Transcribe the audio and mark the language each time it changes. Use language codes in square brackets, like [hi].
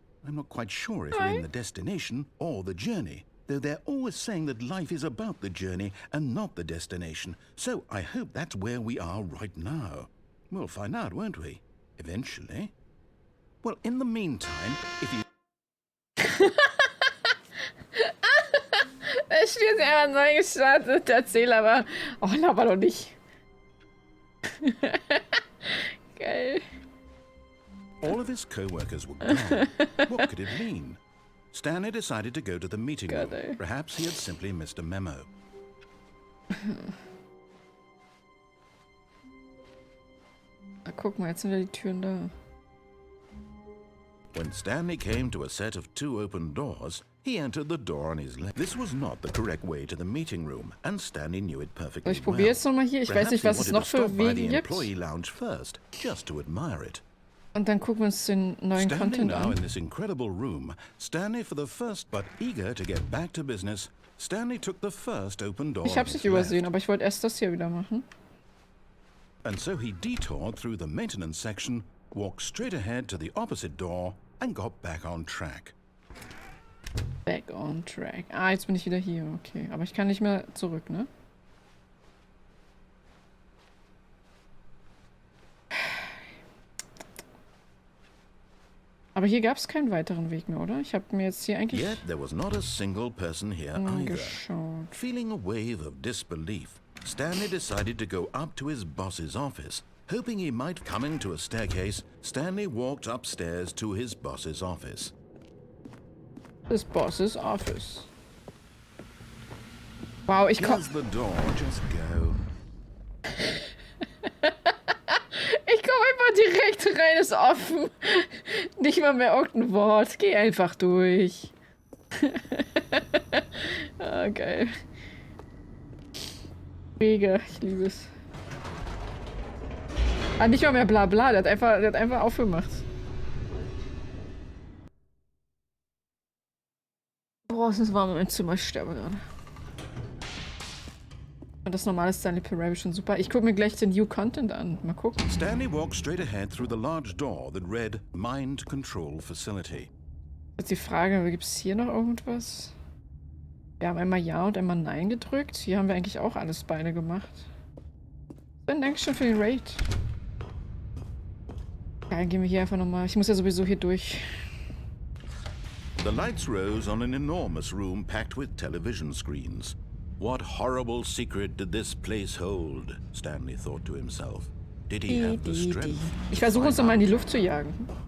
[en] I'm not quite sure if we're in the destination or the journey, though they're always saying that life is about the journey and not the destination. So I hope that's where we are right now. We'll find out, won't we? Eventually. Well, in the meantime, if you... [de] Das Spiel ist einfach neu gestartet. Der Erzähler war... Oh, laber doch nicht. Geil. [en] All of his co-workers were gone. What could it mean? Stanley decided to go to the meeting room. Perhaps he had simply missed a memo. [de] Na, guck mal, jetzt sind wieder die Türen da. [en] When Stanley came to a set of 2 open doors, he entered the door on his left. This was not the correct way to the meeting room, and Stanley knew it perfectly [de] Ich probiere jetzt nochmal hier. Ich weiß nicht, was es noch für Wege gibt. [en] First, just to admire it. [de] Und dann gucken wir uns den neuen Content [en] now [de] an. [en] In this incredible room, Stanley for the first, but eager to get back to business, Stanley took the first open door. [de] Ich hab's nicht übersehen, aber ich wollte erst das hier wieder machen. [en] And so he detoured through the maintenance section, walked straight ahead to the opposite door, and got back on track. Back on track. [de] Ah, jetzt bin ich wieder hier. Okay, aber ich kann nicht mehr zurück, ne? Aber hier gab es keinen weiteren Weg mehr, oder? Ich habe mir jetzt hier eigentlich [en] Yet there was not a single person here either. [de] geschaut. [en] Feeling a wave of disbelief, Stanley decided to go up to his boss's office. Hoping he might come into a staircase, Stanley walked upstairs to his boss's office. His boss's office. [de] Wow, ich komm... [en] Here's the door, just go. [de] Ich komme einfach direkt rein, ist offen. Nicht mal mehr irgendein Wort. Geh einfach durch. Ah, geil. Mega, ich liebe es. Ah, nicht mal mehr Blabla, der hat einfach aufgemacht. Boah, es ist warm im Zimmer, ich sterbe gerade. Und das normale Stanley Parable schon super. Ich gucke mir gleich den New Content an. Mal gucken. [en] Stanley walked straight ahead through the large door that read Mind Control Facility. [de] Jetzt die Frage, gibt es hier noch irgendwas? Wir haben einmal Ja und einmal Nein gedrückt. Hier haben wir eigentlich auch alles beide gemacht. Dann danke schön für den Raid. Ja, dann gehen wir hier einfach nochmal. Ich muss ja sowieso hier durch. [en] The lights rose on an enormous room packed with television screens. What horrible secret did this place hold? Stanley thought to himself. Did he have the strength? [de] Ich versuche uns nochmal in die Luft zu jagen.